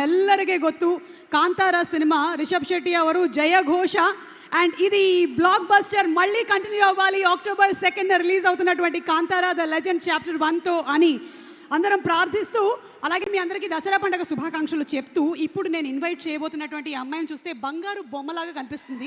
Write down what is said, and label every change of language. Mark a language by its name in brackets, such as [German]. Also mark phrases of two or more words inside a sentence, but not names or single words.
[Kannada] ನಮ್ಮೆಲ್ಲರಿಗೆ ಗೊತ್ತು ಕಾಂತಾರ ಸಿನಿಮಾ ರಿಷಬ್ ಶೆಟ್ಟಿ ಅವರು ಜಯಘೋಷ [Telugu] అండ్ ఇది బ్లాక్ బస్టర్ మళ్ళీ కంటిన్యూ అవ్వాలి. October 2nd రిలీజ్ అవుతున్నటువంటి కాంతారా ద లెజెండ్ చాప్టర్ 1తో అని అందరం ప్రార్థిస్తూ, అలాగే మీ అందరికీ దసరా పండుగ శుభాకాంక్షలు చెప్తూ, ఇప్పుడు నేను ఇన్వైట్ చేయబోతున్నటువంటి ఈ అమ్మాయిని చూస్తే బంగారు బొమ్మలాగా కనిపిస్తుంది.